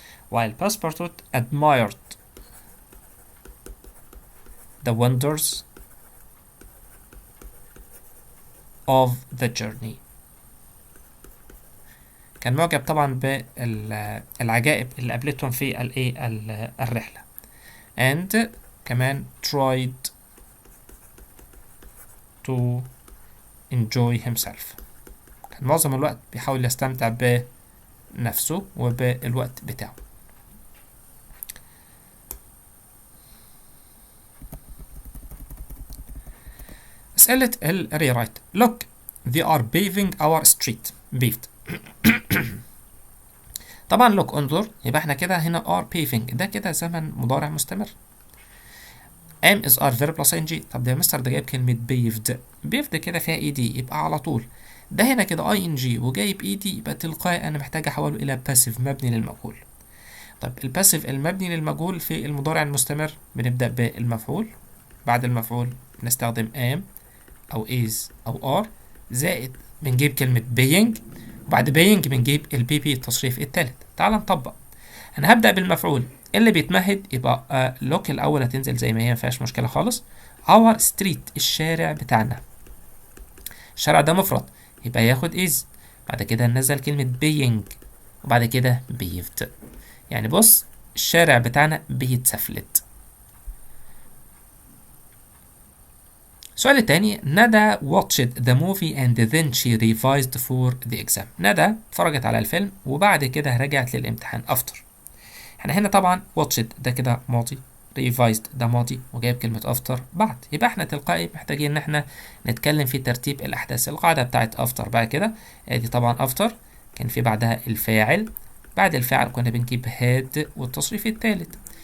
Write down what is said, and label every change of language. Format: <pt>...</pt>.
<en>while Passepartout admired the wonders of the journey.</en> <ar>كان معجب طبعا بالعجائب اللي قابلتهم في الرحلة.</ar> <en>and كمان tried to enjoy himself.</en> <ar>كان معظم الوقت بيحاول يستمتع بنفسه وبالوقت بتاعه. أسئلة الريرايت.</ar> <en>look they are paving our street. paved.</en> <ar>طبعا look انظر، يبقى احنا كده هنا are paving، ده كده زمن مضارع مستمر.</ar> <en>am is are verb plus ing.</en> <ar>طب ده يا مستر ده جايب كلمة paved. paved كده فيها ed، يبقى على طول ده هنا كده ing وجايب ed، يبقى تلقائي انا محتاج احوله الى passive مبني للمجهول. طب الباسيف المبني للمجهول في المضارع المستمر بنبدأ بالمفعول، بعد المفعول نستخدم am أو is أو are، زائد بنجيب كلمة being، وبعد being بنجيب البي بي التصريف التالت. تعال نطبق. أنا هبدأ بالمفعول اللي بيتمهد، يبقى look الأول هتنزل زي ما هي، مفيهاش مشكلة خالص. our street الشارع بتاعنا، الشارع ده مفرد يبقى ياخد is، بعد كده ننزل كلمة being وبعد كده paved. يعني بص الشارع بتاعنا بيتسفلت.</ar> <en>السؤال التاني، ندى watched the movie and then she revised for the exam.</en> <ar>ندى اتفرجت على الفيلم وبعد كده رجعت للامتحان after. احنا هنا طبعا watched ده كده ماضي، revised ده ماضي وجايب كلمة after بعد، يبقى احنا تلقائي محتاجين ان احنا نتكلم في ترتيب الاحداث. القاعدة بتاعت after بقى كده، ادي طبعا after كان في بعدها الفاعل، بعد الفاعل كنا بنجيب had والتصريف الثالث.</ar>